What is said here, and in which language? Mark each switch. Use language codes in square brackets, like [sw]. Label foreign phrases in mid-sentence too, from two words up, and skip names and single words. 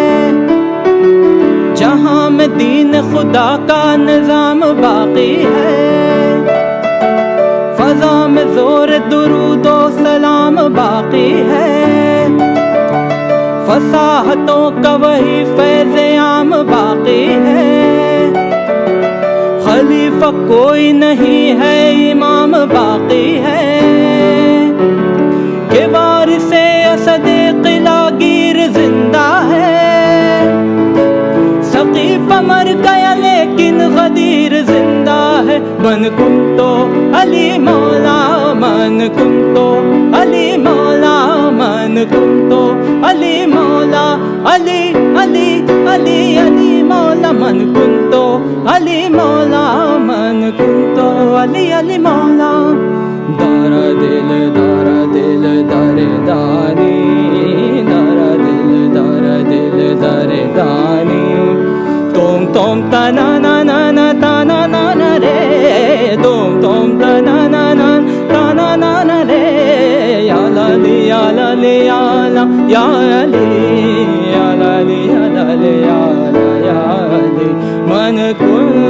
[ur] جہاں میں دین خدا کا نظام باقی ہے، فضا میں زور درود و سلام باقی ہے، فصاحتوں کا وہی فیض عام باقی ہے، خلیفہ کوئی نہیں ہے امام باقی ہے، کہ وارث اسد قلعہ گیر زندہ ہے، سقیفہ مر گیا لیکن غدیر زندہ ہے، [ar] من کنتو علی مولا من کنتو علی مولا من کنتو علی مولا علی علی علی علی مولا من کنتو علی مولا من کنتو علی علی مولا دار دل در دانی دار دل در دانی توم تنا نا نا نا تنا نا نا رے توم تنا نا نا تنا نا نا رے یا لالی یا لالی یا لا یا علی یا لالی یا لالی یا لا یا علی من کو